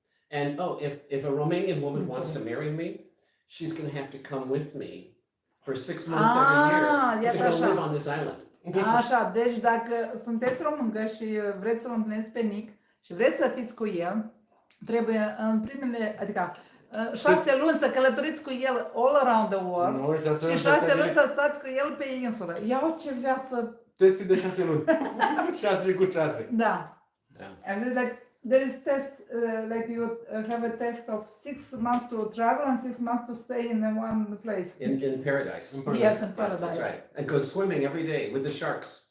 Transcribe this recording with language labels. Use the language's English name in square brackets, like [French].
[English] And if a Romanian woman wants to marry me, she's going to have to come with me for 6 months every year to [Romanian] iată [English] go [Romanian] așa. [English] live on this island. [Romanian] Așa, deci dacă sunteți româncă și vreți să-l întâlniți pe Nick și vreți să fiți cu el, trebuie în primele, adică 6 luni să călătoriți cu el [English] all around the world [Romanian] și 6 luni să stați cu el pe insulă. Ia ce viață! Testul de 6 luni. 6 cu 6. Da. [English] Yeah. And it's like, there is test, like you have a test of 6 months to travel and 6 months to stay in one place. In paradise. In paradise. Yes, in Yes, paradise. that's right. And go swimming every day with the sharks.